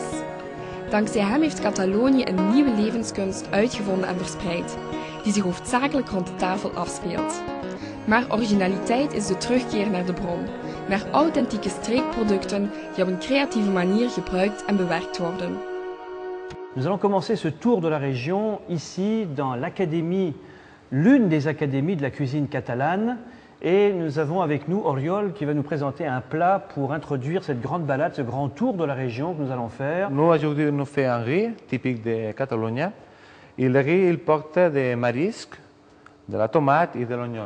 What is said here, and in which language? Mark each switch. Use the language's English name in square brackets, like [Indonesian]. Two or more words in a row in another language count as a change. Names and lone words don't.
[Dutch] Dankzij hem heeft Catalonië een nieuwe levenskunst uitgevonden en verspreid, die zich hoofdzakelijk rond de tafel afspeelt. Maar originaliteit is de terugkeer naar de bron, naar authentieke streekproducten die op een creatieve manier gebruikt en bewerkt worden. [French] Nous allons commencer ce tour de la région ici dans l'académie, l'une des académies de la cuisine catalane. Et nous avons avec nous Oriol qui va nous présenter un plat pour introduire cette grande balade, ce grand tour de la région que nous allons faire. Nous, aujourd'hui, nous faisons un riz typique de Catalogne. Et le riz, il porte des marisques, de la tomate et de l'oignon.